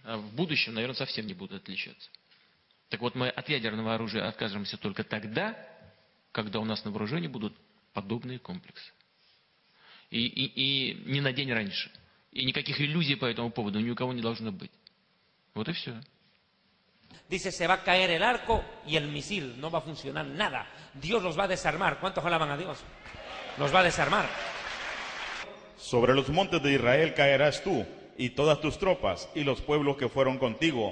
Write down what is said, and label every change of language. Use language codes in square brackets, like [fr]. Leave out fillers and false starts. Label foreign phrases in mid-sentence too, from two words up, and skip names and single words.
[ru] А в будущем, наверное, совсем не будут отличаться. Так вот, мы от ядерного оружия откажемся только тогда, когда у нас на вооружении будут подобные комплексы. И не на день раньше. И никаких иллюзий по этому поводу ни у кого не должно быть. Вот и все. [es] Dice, se va a caer el arco y el misil, no va a funcionar nada. Dios los va a desarmar. ¿Cuántos alaban a Dios? Los va a desarmar. Sobre los montes de Israel caerás tú y todas tus tropas y los pueblos que fueron contigo.